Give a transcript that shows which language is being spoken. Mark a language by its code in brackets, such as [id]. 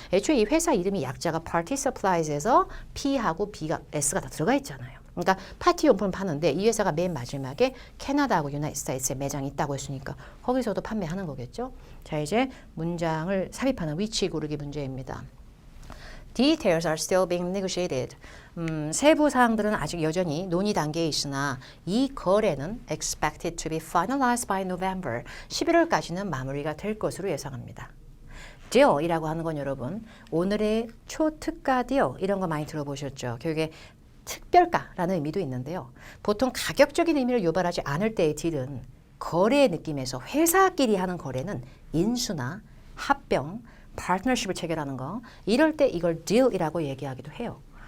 [ko] 애초에 이 회사 이름이 약자가 Party Supplies에서 P하고 B가 S가 다 들어가 있잖아요. 그러니까 파티 용품을 파는데 이 회사가 맨 마지막에 캐나다하고 유나이티드 스테이츠에 매장이 있다고 했으니까 거기서도 판매하는 거겠죠. 자, 이제 문장을 삽입하는 위치 고르기 문제입니다. [en] Details are still being negotiated. [ko] 세부 사항들은 아직 여전히 논의 단계에 있으나 이 거래는 [en] expected to be finalized by November. [ko] 11월까지는 마무리가 될 것으로 예상합니다. deal이라고 하는 건 여러분 오늘의 초특가 deal 이런 거 많이 들어보셨죠. 결국에 특별가라는 의미도 있는데요. 보통 가격적인 의미를 유발하지 않을 때의 딜은 거래의 느낌에서 회사끼리 하는 거래는 인수나 합병, 파트너십을 체결하는 거 이럴 때 이걸 딜이라고 얘기하기도 해요.